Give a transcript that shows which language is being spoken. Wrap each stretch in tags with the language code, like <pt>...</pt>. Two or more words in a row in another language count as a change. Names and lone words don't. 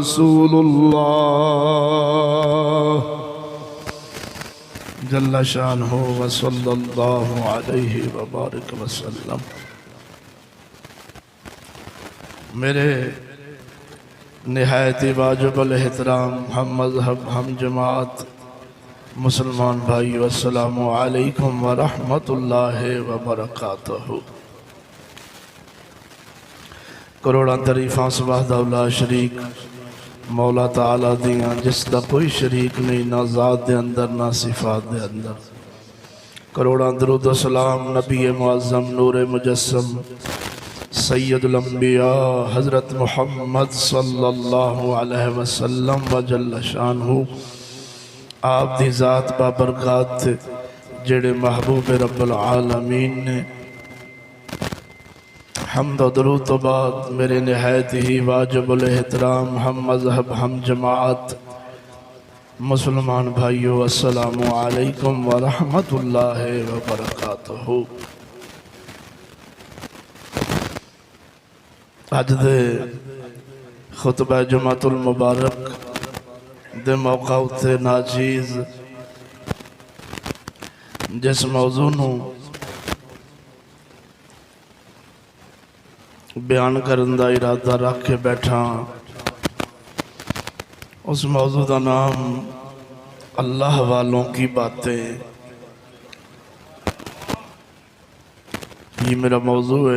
<ar>رسول الله جل شانه وصلى الله عليه وبارك وسلم.</ar> <ur>میرے نہایت واجب الاحترام ہم مذہب ہم جماعت مسلمان بھائی,</ur> <ar>السلام عليكم ورحمة الله وبركاته.</ar> <pa>کروڑاں تعریفاں</pa> <ar>وحده لا شريك</ar> <pa>مولا تعالیٰ دیاں جس دا کوئی شریک نہیں، نہ ذات دے اندر نہ صفات دے اندر. کروڑاں درود سلام نبی معظم نور مجسم سید الانبیاء حضرت محمد</pa> <ar>صلى الله عليه وسلم وجل شانه</ar> <pa>آپ دی ذات بابرکات جیہڑے محبوب</pa> <ar>رب العالمين</ar> <pa>نے. حمد و درود توں بعد میرے نہایت ہی واجب الاحترام ہم مذہب ہم جماعت مسلمان بھائیو,</pa> <ar>السلام عليكم ورحمة الله وبركاته.</ar> <pa>اج دے خطبہ جمعۃ المبارک دے موقع اتے ناچیز جس موضوع نوں بیان کرن دا ارادہ رکھ کے بیٹھا,</pa> <ur>اس موضوع کا نام اللہ والوں کی باتیں. یہ میرا موضوع ہے.</ur>